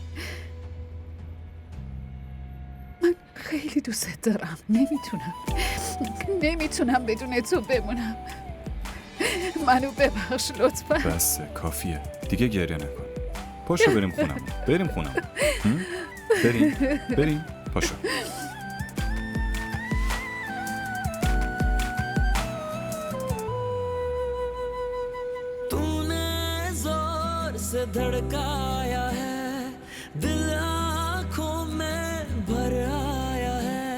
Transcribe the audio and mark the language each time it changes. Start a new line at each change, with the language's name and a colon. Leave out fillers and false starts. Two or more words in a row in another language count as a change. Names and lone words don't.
Persian: من خیلی دوست دارم، نمیتونم بدون تو بمونم. منو ببخش لطفا. بس کافیه دیگه، گریه نکن. پاشو بریم خونم. بریم پاشو.
Hindi: तूने जोर से धड़काया है, दिल आंखों में भर आया है।